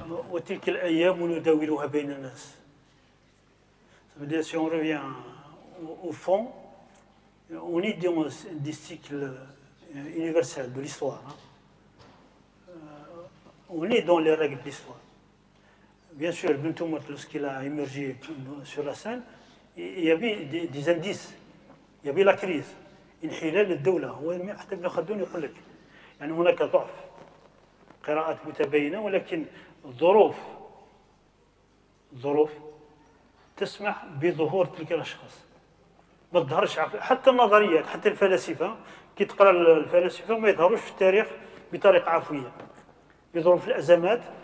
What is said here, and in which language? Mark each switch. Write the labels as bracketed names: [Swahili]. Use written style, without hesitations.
[Arabic] وتلك الأيام نداولها بين الناس. [French] Si on revient au fond, on est dans des cycles universels de l'histoire. On est dans les règles de l'histoire. Bien sûr, Ibn Toumert, lorsqu'il a émergé sur la scène, il y avait des indices. Il y avait la crise. [Arabic] انحلال الدولة، هو حتى ابن خلدون يقول لك يعني هناك ضعف، قراءات متباينة، ولكن الظروف تسمح بظهور تلك الأشخاص. ما تظهرش حتى النظريات، حتى الفلاسفة كي تقرأ الفلاسفة ما يظهروش في التاريخ بطريقة عفوية، يظهروا في الأزمات.